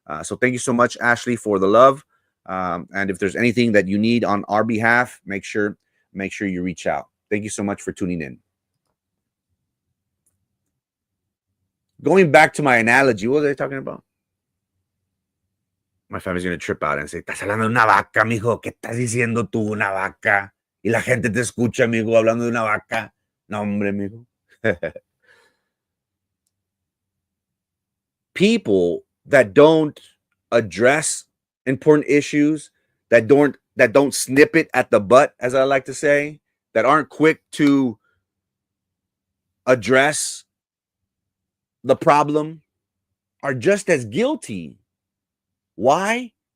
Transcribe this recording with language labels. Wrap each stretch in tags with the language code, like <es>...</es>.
<en>So thank you so much, Ashley, for the love. And if there's anything that you need on our behalf, make sure you reach out. Thank you so much for tuning in. Going back to my analogy, what was I talking about? My family's going to trip out and say,</en> <es>estás hablando de una vaca, mijo. ¿Qué estás diciendo tú, una vaca? Y la gente te escucha, amigo, hablando de una vaca. No, hombre, amigo.</es> <en>People that don't address important issues, that don't snip it at the butt, as I like to say, that aren't quick to address the problem, are just as guilty. Why?</en>